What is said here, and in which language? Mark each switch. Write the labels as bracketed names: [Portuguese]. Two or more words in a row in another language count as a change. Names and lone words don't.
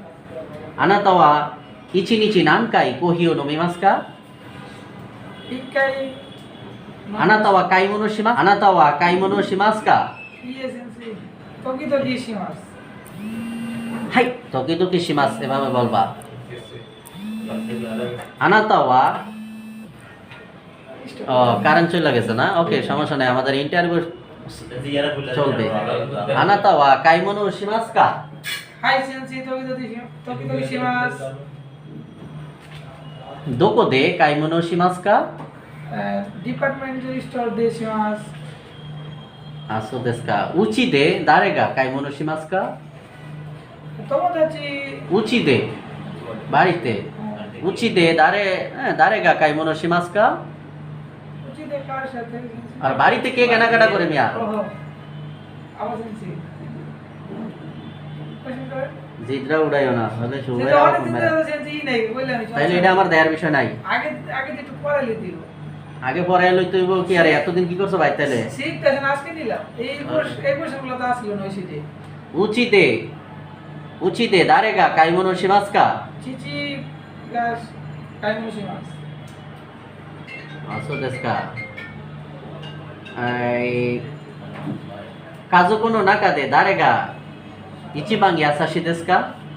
[Japanese] あなたは一日何回コーヒーを飲みますか 1回。あなたは買い物しますあなたは買い物しますかいいえ、先生。時々します。はい、時々します。 [Bangla] এভাবে বলবা あなたは কারেন্ট চলে গেছে না? ওকে, সমস্যা নাই, আমাদের ইন্টারভিউ চলবে। [Japanese] あなたは買い物をしますか？はい、先生、時々します。どこで買い物をしますか？ディパートメントストアでします。そうですか。うちで誰が買い物しますか？友達。うちでバリでうちで誰が買い物しますか？うちで [Bangla] কার সাথে? আর বাড়িতে কে কেনাকাটা করে মিয়া? আমার সেন্সি। কোশ্চেন করেন। জিদরা উড়াইও না, তাহলে শুরু হয় আমার সেন্সি নাই বললে আমি। তাহলে এটা আমার দেয়ার বিষয় নাই। আগে একটু পড়ালে দিও। আগে পড়াই লইতে হইব কি? আরে এতদিন কি করছো ভাই তাহলে? শিখতেছেন আজকে নিলাম। এই কোশ্চেনগুলো তো আসলো না ওইসিতে। [Japanese] うちで誰が買い物しますか？父が買い物します。そうですか。家族の中で誰が一番優しいですか？